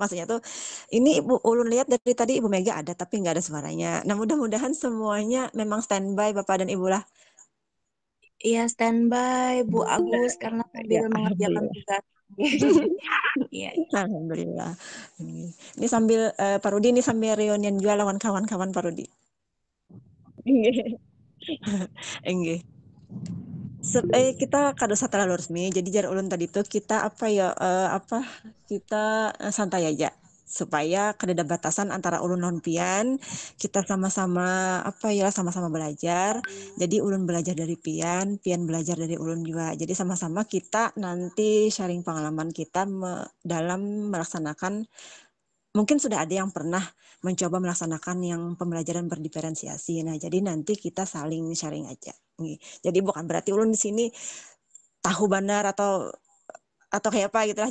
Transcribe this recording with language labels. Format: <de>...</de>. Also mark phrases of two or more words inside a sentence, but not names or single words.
<id>Maksudnya tuh ini Ibu ulun lihat dari tadi Ibu Mega ada tapi nggak ada suaranya. Nah, mudah-mudahan semuanya memang standby Bapak dan Ibu lah. Iya, standby Bu Agus karena sambil Ya, mengerjakan alhamdulillah. tugas. Iya. Alhamdulillah. Ini sambil Pak Rudi ini sambil reunian juga lawan kawan-kawan Pak Rudi. Enggih.</id> <bjn>Kita kada usah terlalu resmi. Jadi jar ulun tadi tuh kita kita santai aja supaya kada ada batasan antara ulun non pian, kita sama-sama sama-sama belajar. Jadi ulun belajar dari pian, pian belajar dari ulun juga.</bjn> <id>Jadi sama-sama kita nanti sharing pengalaman kita dalam melaksanakan. Mungkin sudah ada yang pernah mencoba melaksanakan yang pembelajaran berdiferensiasi. Nah, jadi nanti kita saling sharing aja. Jadi bukan berarti ulun di sini tahu benar atau kayak apa gitu lah.</id>